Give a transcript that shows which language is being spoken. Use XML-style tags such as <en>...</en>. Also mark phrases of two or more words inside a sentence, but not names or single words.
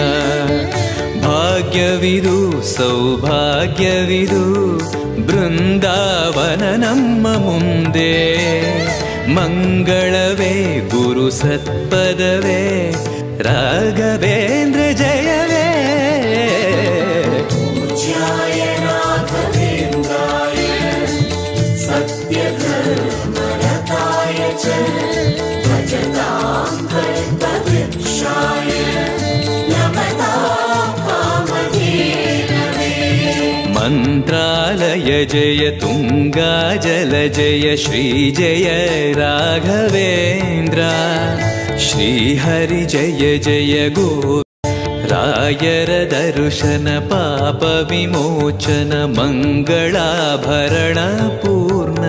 <kn>ಭಾಗ್ಯವಿದು ಸೌಭಾಗ್ಯವಿದು ಬೃಂದಾವನ ನಮ್ಮ ಮುಂದೆ. ಮಂಗಳವೇ ಗುರು ಸತ್ಪದವೇ ರಾಘವೇಂದ್ರ ಜಯವೇ.</kn> <sa>पूज्याय राघवेन्द्राय सत्यधर्मरताय च भजतां कल्पवृक्षाय नमतां कामधेनवे.</sa> <kn>ಮಂತ್ರಾಲಯ ಜಯ ತುಂಗಾ ಜಲ ಜಯ ಶ್ರೀ ಜಯ ರಾಘವೇಂದ್ರ. ಶ್ರೀಹರಿ ಜಯ ಜಯ ಗೋ. ರಾಯರ ದರ್ಶನ ಪಾಪ ವಿಮೋಚನ ಮಂಗಳಾಭರಣ ಪೂರ್ಣ.</kn>